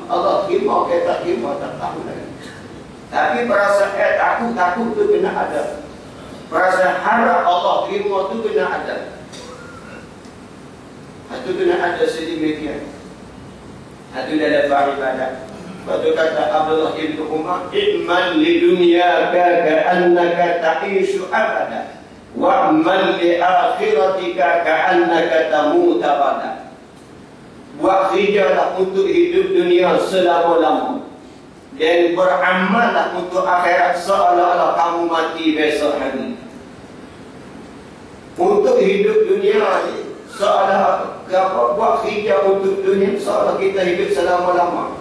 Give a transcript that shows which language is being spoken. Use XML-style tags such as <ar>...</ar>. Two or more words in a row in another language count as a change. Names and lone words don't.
<ms>Allah terima ke tak terima tak tahu lagi. Tapi perasaan takut tu kena ada. Perasaan harap Allah terima tu kena ada. Itu kena ada sedemikian. Itu dalam beribadah. Lepas kata Abdullah ibn Umar,</ms> <ar>"اعمل لدنياك كأنك تعيش أبدا، واعمل لآخرتك كأنك تموت أبدا."</ar> <ms>Buat kerjalah untuk hidup dunia selama-lama, dan beramallah untuk akhirat seolah-olah kamu mati besok hari. Untuk hidup dunia ni seolah buat kerja untuk dunia seolah kita hidup selama-lama.</ms>